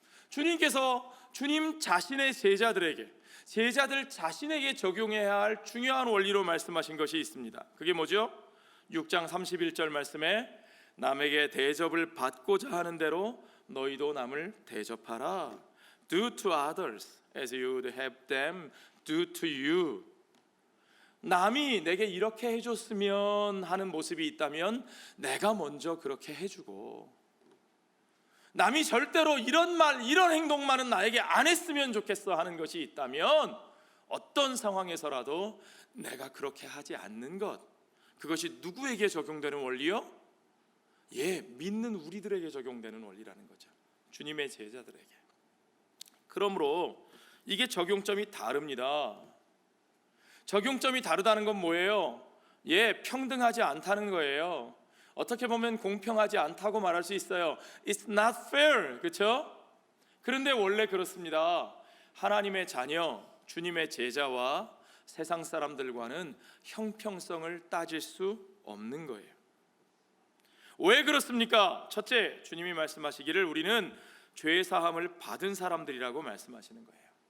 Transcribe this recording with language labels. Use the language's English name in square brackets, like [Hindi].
[Korean] 주님께서 주님 자신의 제자들 자신에게 적용해야 할 중요한 원리로 말씀하신 것이 있습니다. 그게 뭐죠? 6장 31절 말씀에 남에게 대접을 받고자 하는 대로 너희도 남을 대접하라. [English] Do to others as you would have them do to you. [Korean] 남이 내게 이렇게 해줬으면 하는 모습이 있다면 내가 먼저 그렇게 해주고, 남이 절대로 이런 행동만은 나에게 안 했으면 좋겠어 하는 것이 있다면 어떤 상황에서라도 내가 그렇게 하지 않는 것, 그것이 누구에게 적용되는 원리요? 믿는 우리들에게 적용되는 원리라는 거죠. 주님의 제자들에게. 그러므로 이게 적용점이 다릅니다. 적용점이 다르다는 건 뭐예요? 평등하지 않다는 거예요. 어떻게 보면 공평하지 않다고 말할 수 있어요. [English] It's not fair, [Korean] 그렇죠? 그런데 원래 그렇습니다. 하나님의 자녀, 주님의 제자와 세상 사람들과는 형평성을 따질 수 없는 거예요. 왜 그렇습니까? 첫째, 주님이 말씀하시기를 우리는 죄 사함을 받은 사람들이라고 말씀하시는 거예요.